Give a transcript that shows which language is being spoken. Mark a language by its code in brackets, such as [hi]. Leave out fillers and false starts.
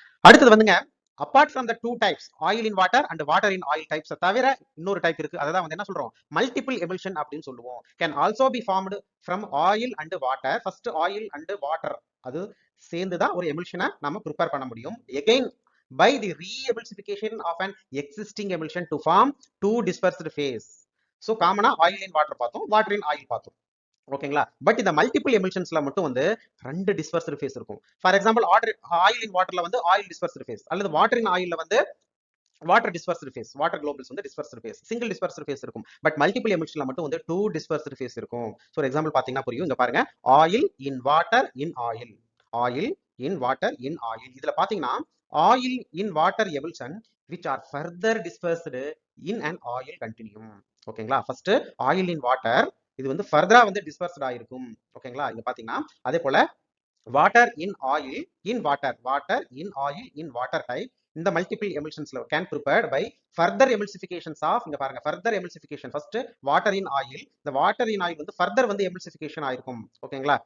[ta] அடுத்தது வந்துங்க, [en] apart from the 2 types oil in water and water in oil types [ta] தவிர இன்னொரு டைப் இருக்கு. அதான் வந்து என்ன சொல்றோம், மல்டிபிள் எமுல்ஷன் அப்படின்னு சொல்லுவோம். [en] Can also be formed from oil and water. [ta] First oil and water அது சேர்ந்துதான் ஒரு எமுல்ஷனை நம்ம ப்ரிப்பேர் பண்ண முடியும். [en] Again by the re-emulsification of an existing emulsion to form 2 dispersed phase. [ta] So காமனா ஆயில் இன் வாட்டர் பார்த்தோம், வாட்டர் இன் ஆயில் பார்த்தோம். ஓகேங்களா? பட் இந்த மல்டிபிள் எமுல்ஷன்ஸ்ல மட்டும் வந்து 2 டிஸ்பர்ஸ்டு ஃபேஸ் இருக்கும். ஃபார் எக்ஸாம்பிள் ஆயில் இன் வாட்டர்ல வந்து ஆயில் டிஸ்பர்ஸ்டு ஃபேஸ், அல்லது வாட்டர் இன் ஆயில்ல வந்து water dispersed face, water globals வந்து dispersed face, single dispersed face இருக்கும். பட் மல்டிபிள் எமுல்ஷன்ல மட்டும் வந்து 2 டிஸ்பர்ஸ்டு ஃபேஸ் இருக்கும். ஸோ எக்ஸாம்பிள் பாத்தீங்கன்னா புரியும். இங்க பாருங்க, oil in water in oil, oil in water in oil. இதுல பாத்தீங்கன்னா [en] Oil in water emulsion which are further dispersed in an oil continuum. [ta] ஓகேங்களா? ஃபர்ஸ்ட் ஆயில் இன் வாட்டர் இது வந்து ஃபர்தரா வந்து டிஸ்பர்ஸ்ட் ஆயிருக்கும். ஓகேங்களா? இங்க பாத்தீங்கன்னா அதே போல water in oil in water, water in oil in water type இந்த multiple எமுல்ஷன்ஸ்ல can prepared by further எமுல்சிஃபிகேஷன்ஸ் of, இங்க பாருங்க further எமுல்சிஃபிகேஷன், first water in oil, இந்த வாட்டர் இன் ஆயில் வந்து ஃபர்தர் வந்து எமுல்சிஃபிகேஷன் ஆயிருக்கும். ஓகேங்களா?